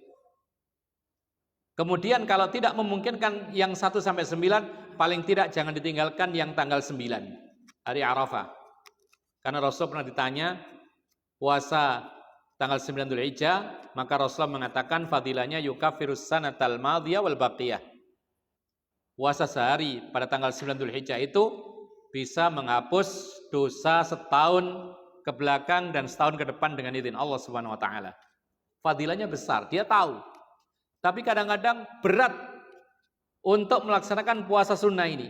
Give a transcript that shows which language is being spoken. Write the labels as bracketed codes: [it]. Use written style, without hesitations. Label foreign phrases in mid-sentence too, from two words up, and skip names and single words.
[id] Kemudian kalau tidak memungkinkan yang 1 sampai 9, paling tidak jangan ditinggalkan yang tanggal 9, hari Arafah. Karena Rasul pernah ditanya puasa tanggal 9 Dzulhijjah, maka Rasul mengatakan fadilahnya [ar] يكفر السنة الماضية والباقية. [id] Puasa sehari pada tanggal 9 Dzulhijjah itu bisa menghapus dosa setahun ke belakang dan setahun ke depan dengan izin Allah [ar] سبحانه وتعالى. [id] Fadilahnya besar, dia tahu. Tapi kadang-kadang berat untuk melaksanakan puasa sunnah ini.